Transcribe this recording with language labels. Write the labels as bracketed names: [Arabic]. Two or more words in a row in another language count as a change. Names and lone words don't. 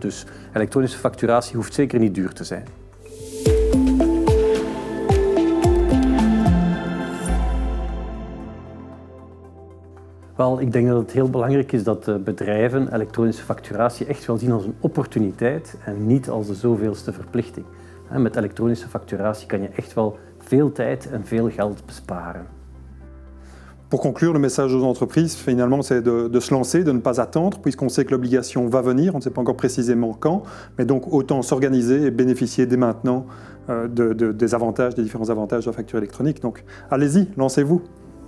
[Dutch] Dus elektronische facturatie hoeft zeker niet duur te zijn. Wel, ik denk dat het heel belangrijk is dat bedrijven elektronische facturatie echt wel zien als een opportuniteit en niet als de zoveelste verplichting. Met elektronische facturatie kan je echt wel veel tijd en veel geld besparen. [French] Pour conclure, le message aux entreprises, finalement, c'est de se lancer, de ne pas attendre, puisqu'on sait que l'obligation va venir, on ne sait pas encore précisément quand, mais donc autant s'organiser et bénéficier dès maintenant des avantages, des différents avantages de la facture électronique. Donc allez-y, lancez-vous.